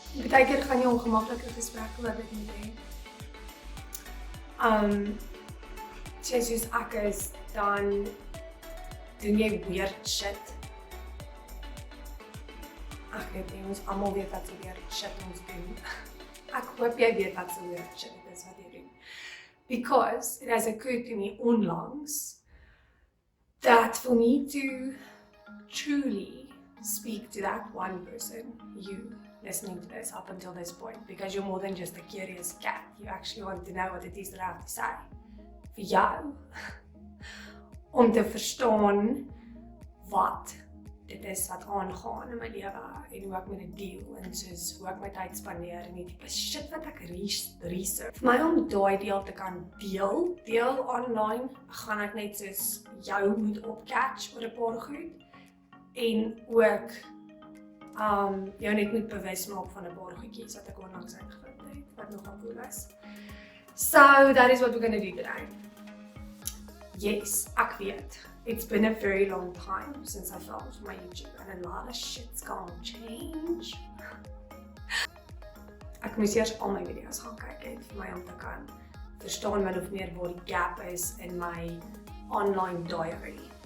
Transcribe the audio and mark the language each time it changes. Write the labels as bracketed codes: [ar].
[af] Baie keer gaan jy ongemaklike gesprekke oor dit nie hê. Soos ek is, dan doen jy [en] weird shit. [af] Ek weet nie, ons almal weet wat so [en] weird shit [af] ons doen. Ek hoop jy weet wat so weird shit is wat jy doen. [en] Because it has occurred to me onlangs that for me to truly speak to that one person, you listening to this up until this point, because you're more than just a curious cat, you actually want to know what it is that I have to say. [af] Vir jou, om te verstaan wat dit is wat aangaan in my lewe en hoe ek met dit deel en soos hoe ek my tyd spandeer en die tipe shit wat ek research. Vir my om daai deel te kan deel online, gaan ek net soos jou moet opcatch oor 'n paar goed en ook jou net moet bewus maak van 'n paar goedjies wat ek onlangs uitgevind het, wat nogal cool is. [en] So that is what we're gonna do today. Yes, [af] ek weet. [en] It's been a very long time since I filmed my YouTube and a lot of shit's gonna change. [af] Ek moes eers al my video's gaan kyk het vir my om te kan verstaan min of meer waar die gap is in my online diary.